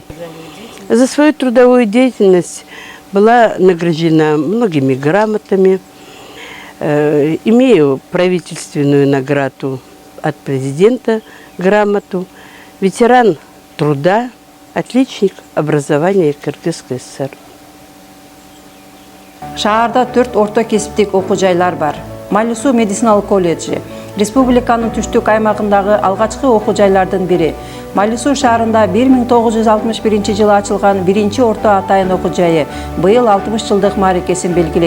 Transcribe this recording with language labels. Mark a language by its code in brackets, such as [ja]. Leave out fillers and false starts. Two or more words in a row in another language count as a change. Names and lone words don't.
[ru] За свою трудовую деятельность была награждена многими грамотами. Имею правительственную награду от президента, грамоту, ветеран труда, отличник образования Кыргызской ССР. [ky] Шаарда 4 орто кесиптик окуу жайлар бар. Малису медициналык колледжи, республиканын түштүк аймагындагы алгачкы окуу жайлардын бири. Малису шаарында 1961 жылы ачылган 1 орто атайын окуу жайы быйыл 60 жылдык мааракесин белгилейт.